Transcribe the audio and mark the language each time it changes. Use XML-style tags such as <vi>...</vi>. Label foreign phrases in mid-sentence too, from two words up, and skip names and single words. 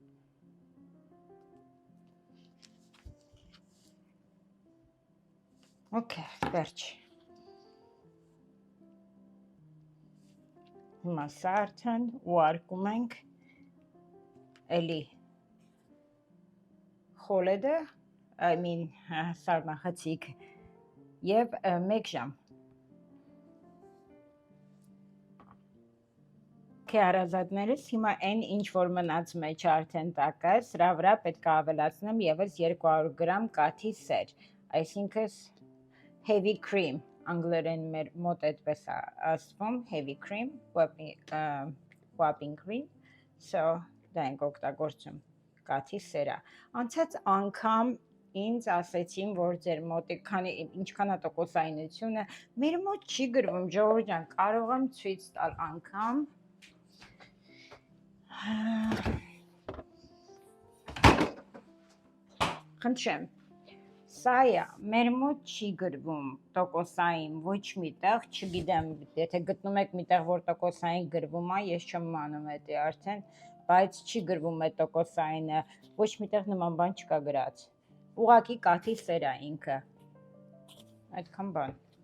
<hy>Okay, վերջ։ Հիմա սա արդեն ուղարկում ենք էլի խոլեդը, սառնախցիկ և 1 ժամ։ Հարազատներս հիմա այն ինչ որ մնաց մեջ արդեն տակը, սրա վրա պետք է ավելացնեմ ևս 200 գրամ կաթի սեր, այսինքն</hy> <en>heavy cream,</en> <hy>անգլերեն մեր մոտ այդպես է ասվում,</hy> <en>heavy cream, whipping cream,</en> <hy>so դա ենք օգտագործում կաթի սերա։ Անցած անգամ ինձ ասեցին, որ ձեր մոտ ինչքան է տոկոսայնությունը, մեր մոտ չի գրվում, ժողովուրդ ջան, կարող եմ ցույց տալ անգամ։ Խնդրեմ, սա է, մեր մոտ չի գրվում տոկոսային ոչ միտեղ, չգիտեմ, եթե գտնում եք միտեղ, որ տոկոսային գրվում է, ես չեմ իմանում էդի արդեն, բայց չի գրվում է տոկոսայինը, ոչ միտեղ նման բան չկա գրած։ Ուղղակի կաթի սեր է ինքը։ Այդքան բան։</hy>